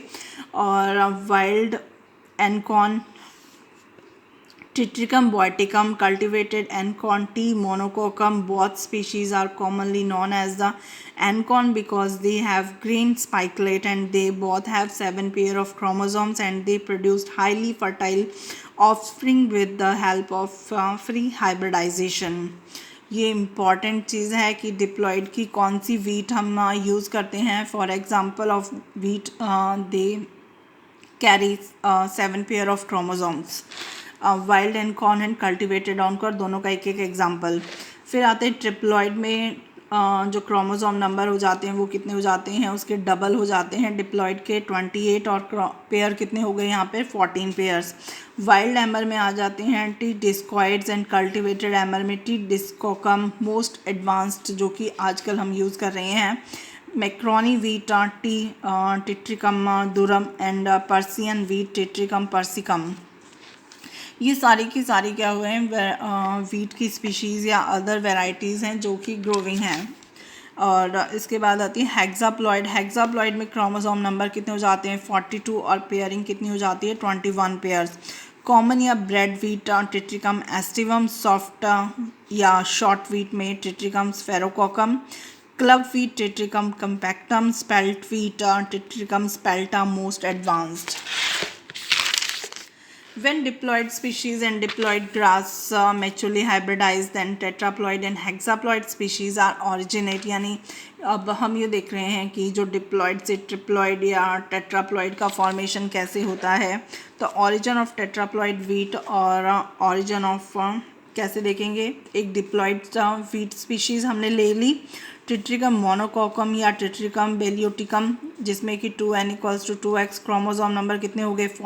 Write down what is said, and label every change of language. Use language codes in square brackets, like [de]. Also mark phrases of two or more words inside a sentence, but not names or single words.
[en] और wild Ancon, Triticum boiticum, cultivated Ancon, T. monococcum, both species are commonly known as the Ancon because they have green spikelet and they both have 7 pair of chromosomes and they produced highly fertile offspring with the help of free hybridization. [hi] ये इम्पॉर्टेंट चीज़ है कि डिप्लॉयड की कौन सी वीट हम यूज़ करते हैं. [en] for example of wheat they carry 7 pair of chromosomes. wild and corn and cultivated onkar, [hi] दोनों का एक एक [en] एग्जाम्पल. [hi] फिर आते हैं ट्रिप्लॉयड में जो [en] chromosome number [hi] हो जाते हैं वो कितने हो जाते हैं? उसके डबल हो जाते हैं. डिप्लॉयड के 28 और पेयर कितने हो गए यहाँ पे? [en] 14 pairs. [hi] वाइल्ड एमर में आ जाते हैं टी डिस्कॉइड्स [en] and cultivated emmer [hi] में टी डिस्कोकम [en] most advanced [hi] जो कि आजकल हम यूज़ कर रहे हैं. [en] macaroni wheat T. Triticum durum and Persian wheat Triticum persicum. [hi] ये सारी की सारी क्या हुए हैं? वीट की स्पीशीज़ या [en] other varieties [hi] हैं जो कि ग्रोविंग हैं. और इसके बाद आती है हेक्साप्लॉयड. हेक्साप्लॉयड में [en] chromosome number [hi] कितने हो जाते हैं? 42 और पेयरिंग कितनी हो जाती है? [en] 21 pairs. कॉमन या bread wheat Triticum aestivum. सॉफ्ट या short wheat में Triticum sphaerococcum. club wheat Triticum compactum. spelt wheat Triticum spelta most advanced. When diploid species and diploid grass maturely hybridized, then tetraploid and hexaploid species are originate. [hi] यानी अब हम ये देख रहे हैं कि जो डिप्लॉयड से ट्रिप्लॉयड या टेट्राप्लॉयड का फॉर्मेशन कैसे होता है. तो [en] origin of tetraploid wheat [hi] और [en] origin of [hi] कैसे देखेंगे? एक [en] diploid wheat species [hi] हमने ले ली, टिट्रिकम मोनोकोकम या टिट्रिकम बेलियोटिकम, जिसमें कि 2n = 2x, [en] chromosome number [hi] कितने हो गए?